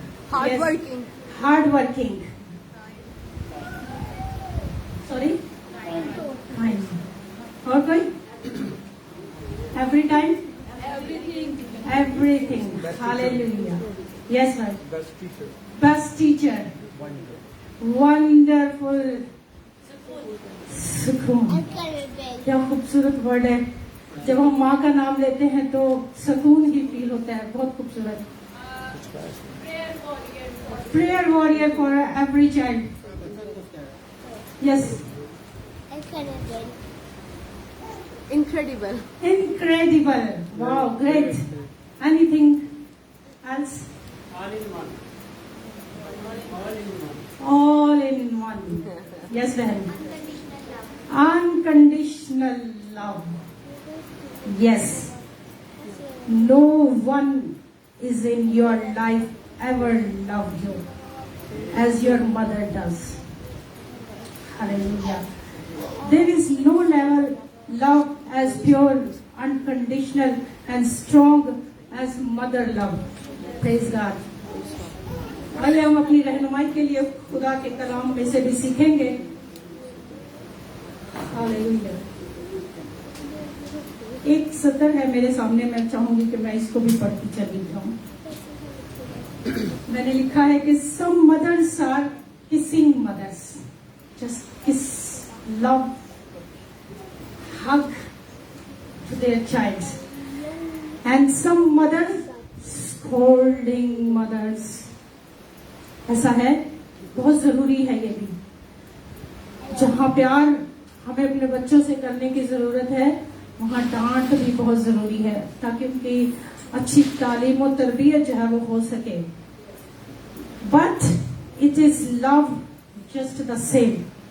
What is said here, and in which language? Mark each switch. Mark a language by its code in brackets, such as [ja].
[en] hardworking, hardworking, sorry, kind, [hi] और कोई, [en] every time, everything, hallelujah, yes sir, best teacher, wonderful, सुकून। [hi] क्या खूबसूरत वर्ड है। जब हम माँ का नाम लेते हैं तो सुकून ही फील होता है। बहुत खूबसूरत। [en] Prayer warrior for every child. Yes. Incredible. Incredible. Wow, great. Anything else? all in one, all in one. All in one. Yes, then. Unconditional love. Yes. No one is in your life ever loved you as your mother does. Hallelujah. There is no level love as pure, unconditional and strong as mother love. Praise God. [hi] आइए हम अपनी रहनुमाई के लिए खुदा के कलाम में से भी सीखेंगे। हालेलुया। एक सत्र है मेरे सामने, मैं चाहूंगी कि मैं इसको भी पढ़ती चली जाऊं। मैंने लिखा है कि [en] some mothers are kissing mothers, just kiss, love, hug to their child, and some mothers scolding mothers. [hi] ऐसा है, बहुत जरूरी है ये भी। जहाँ प्यार हमें अपने बच्चों से करने की जरूरत है, वहाँ डांट भी बहुत जरूरी है, ताकि उनकी अच्छी तालीम और तरबियत जो है वो हो सके। [en] But it is love just the same.